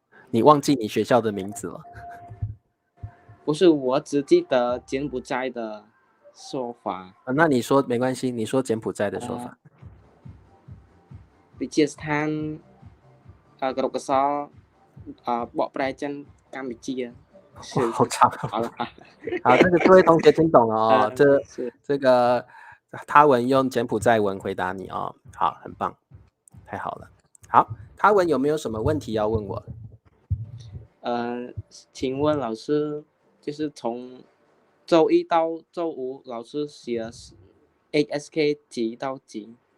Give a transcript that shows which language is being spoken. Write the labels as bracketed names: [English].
[Chinese] 你忘记你学校的名字了？不是，我只记得柬埔寨的说法。那你说没关系，你说柬埔寨的说法。 [Khmer] វិទ្យាស្ថានគរុកសលបកប្រែចិនកម្ពុជា [Chinese] 好长。好，这位同学听懂了哦。这个他文用柬埔寨文回答你哦。好，很棒，太好了。好，他文有没有什么问题要问我？请问老师，就是从周一到周五，老师写 HSK 几到几？